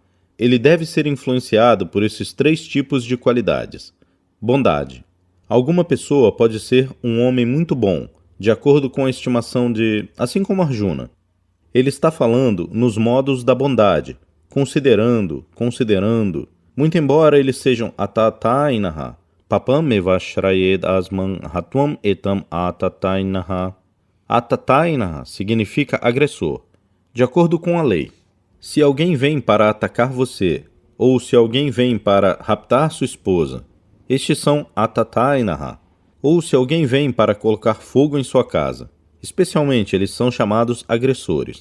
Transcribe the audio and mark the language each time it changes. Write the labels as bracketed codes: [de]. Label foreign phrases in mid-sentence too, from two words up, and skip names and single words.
[pt] Ele deve ser influenciado por esses 3 tipos de qualidades. Bondade. Alguma pessoa pode ser um homem muito bom, de acordo com a estimação de... assim como Arjuna. Ele está falando nos modos da bondade, considerando, muito embora eles sejam atatainaha, [sa] papam mevashrayed asman hatvam etam atatainaha. [pt] Atatainaha significa agressor, de acordo com a lei. Se alguém vem para atacar você, ou se alguém vem para raptar sua esposa, estes são atatainaha. Ou se alguém vem para colocar fogo em sua casa, especialmente eles são chamados agressores.